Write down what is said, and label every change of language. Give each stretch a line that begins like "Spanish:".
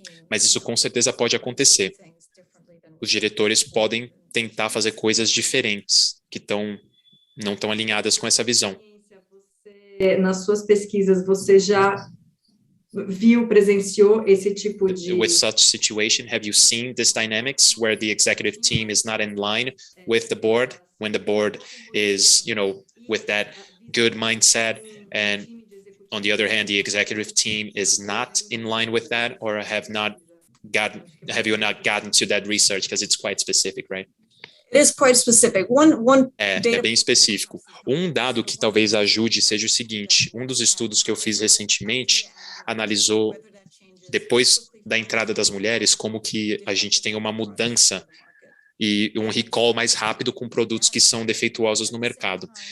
Portuguese: Mas isso com certeza pode acontecer. Os diretores podem tentar fazer coisas diferentes, que não estão alinhadas com essa visão. Nas suas pesquisas, você já presenciou esse tipo de...
English: With such situation, have you seen this dynamics where the executive team is not in line with the board, when the board is, with that good mindset, and on the other hand, the executive team is not in line with that, or have you not gotten to that research, because it's quite specific, right? It is quite specific.
Portuguese: É bem específico. Um dado que talvez ajude seja o seguinte: um dos estudos que eu fiz recentemente analisou, depois da entrada das mulheres, como que a gente tem uma mudança e um recall mais rápido com produtos que são defeituosos no mercado.